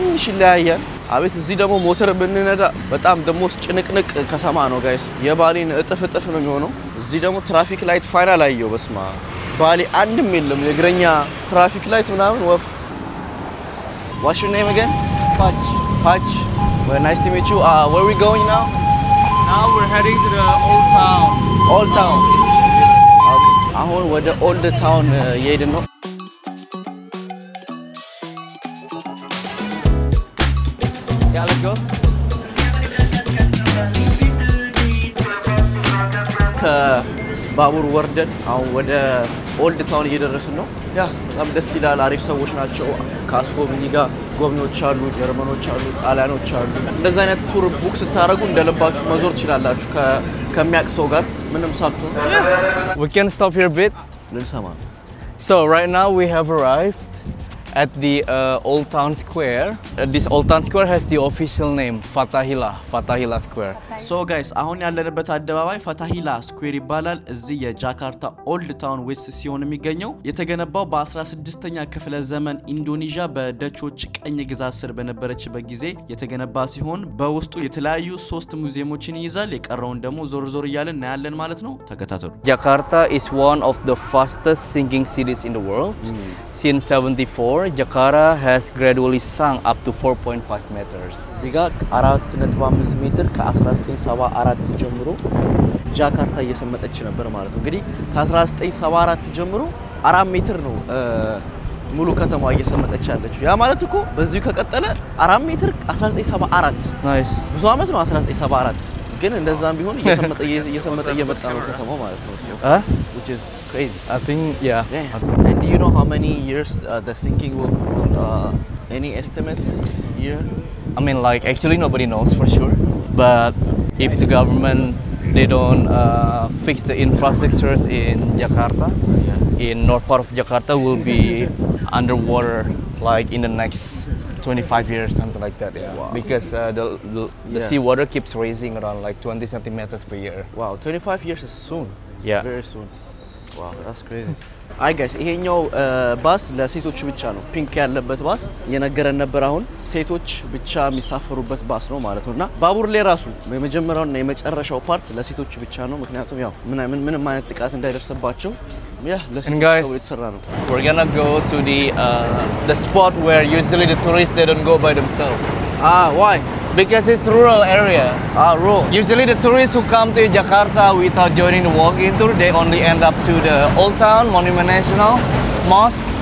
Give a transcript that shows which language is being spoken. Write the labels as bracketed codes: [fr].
[am] ይለያያል። አቤት እዚህ ደግሞ ሞተር ብንነዳ በጣም ደሞ ጭንቅንቅ ከተማ ነው ጋይስ። የባሊን እጥፍ ነው የሚሆነው። እዚህ ደግሞ ትራፊክ ላይት ፋይናል አየው። በስማ ባሊ አንድም የለም የእግረኛ ትራፊክ ላይት ምናምን ወፍ። [en] What's your name again? Patch. Well, nice to meet you. Where are we going now? Now we're heading to the old town. Old town. Okay. [am] አሁን ወደ ኦልድ ታውን እየሄድን ነው። [en] Yeah, let's go. [am] ከባቡር ወርደን አሁን ወደ ኦልድ ታውን እየደረስን ነው። ያ በጣም ደስ ይላል። አሪፍ ሰዎች ናቸው። ከአስጎብኚ ጋር ጎብኚዎች አሉ፣ ጀርመኖች አሉ፣ ጣሊያኖች አሉ። እንደዚህ አይነት ቱር ቡክ ስታደርጉ እንደልባችሁ መዞር ትችላላችሁ ከሚያውቅ ሰው ጋር ምንም ሳትሆን። [en] We can stop here a bit. [am] ልንሰማ ነው። [en] So right now we have arrived at the Old Town Square. This Old Town Square has the official name Fatahillah Square. [am] So guys, አሁን ያለንበት አደባባይ ፈታሂላ ስኩዌር ይባላል። እዚህ የጃካርታ ኦልድ ታውን ዌስት ሲሆን የሚገኘው የተገነባው በ16ኛ ክፍለ ዘመን ኢንዶኔዥያ በደቾች ቀኝ ግዛት ስር በነበረችበት ጊዜ የተገነባ ሲሆን በውስጡ የተለያዩ 3 ሙዚየሞችን ይይዛል። የቀረውን ደግሞ ዞር እያለን እናያለን ማለት ነው። ተከታተሉ። [en] Jakarta is one of the fastest sinking cities in the world. Since 74 Jakarta has gradually sunk up to 4.5 meters. [am] እዚህ ጋር 4.5 ሜትር ከ1974 ጀምሮ ጃካርታ እየሰመጠች ነበር ማለት ነው። እንግዲህ ከ1974 ጀምሮ 4 ሜትር ነው ሙሉ ከተማዋ እየሰመጠች ያለችው። ያ ማለት እኮ በዚሁ ከቀጠለ 4 ሜትር 1974 [en] ናይስ [am] ብዙ አመት ነው 1974። ግን እንደዛም ቢሆን እየሰመጠ እየመጣ ነው ከተማው ማለት ነው። [en] Which is crazy. I think yeah. And do you know how many years the sinking will any estimate year? I mean, like actually nobody knows for sure. But if the government they don't fix the infrastructures in Jakarta, in north part of Jakarta will be underwater like in the next 25 years, something like that. Yeah. Wow. Because the sea water keeps rising around like 20 centimeters per year. Wow, 25 years is soon. Yeah. Very soon. Wow, that's crazy. [am] አይ ጋይስ ይሄኛው ባስ ለሴቶች ብቻ ነው። ፒንክ ያለበት ባስ የነገረን ነበር። አሁን ሴቶች ብቻ የሚሳፈሩበት ባስ ነው ማለት ነውና ባቡር ላይ ራሱ የመጀመሪያውና የመጨረሻው ፓርት ለሴቶች ብቻ ነው። ምክንያቱም ያው ምንም አይነት ጥቃት እንዳይደርስባቸው ለሴቶች የተሰራ ነው። [en] We're gonna go to the spot where usually the tourists they don't go by themselves. Why? Because it's rural area. Rural. Usually the tourists who come to Jakarta without joining the walking tour, they only end up to the Old Town, Monument National, Mosque.